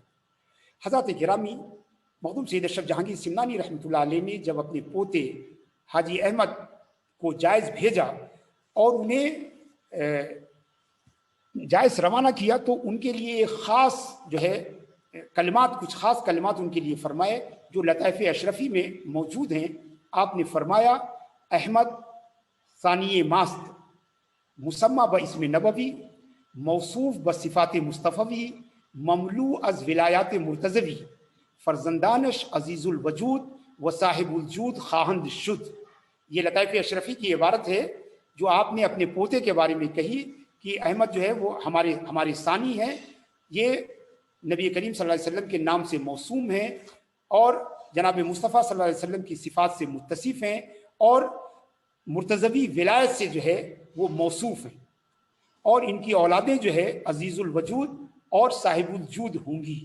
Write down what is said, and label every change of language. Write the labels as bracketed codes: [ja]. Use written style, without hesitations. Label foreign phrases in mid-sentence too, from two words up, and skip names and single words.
[ur] حضرت گرامی مخدوم سید اشرف جہانگیر سمنانی رحمۃ اللہ علیہ نے جب اپنے پوتے حاجی احمد کو جائز بھیجا اور انہیں جائز روانہ کیا تو ان کے لیے ایک خاص جو ہے کلمات، کچھ خاص کلمات ان کے لیے فرمائے جو لطائف اشرفی میں موجود ہیں. [fa] آپ نے فرمایا: احمد ثانی ماست، مسمہ باسم نبوی، موصوف بصفات مصطفی، مملو از ولایات مرتضوی، فرزندانش عزیز الوجود و صاحب الجود خواہند شد. [ur] یہ لطائف اشرفی کی عبارت ہے جو آپ نے اپنے پوتے کے بارے میں کہی کہ احمد جو ہے وہ ہمارے ثانی ہیں، یہ نبی کریم صلی اللہ علیہ وسلم کے نام سے موسوم ہیں اور جناب مصطفیٰ صلی اللہ علیہ وسلم کی صفات سے متصف ہیں اور مرتضوی ولایت سے جو ہے وہ موصوف ہیں، اور ان کی اولادیں جو ہے عزیز الوجود اور صاحب الجود ہوں گی۔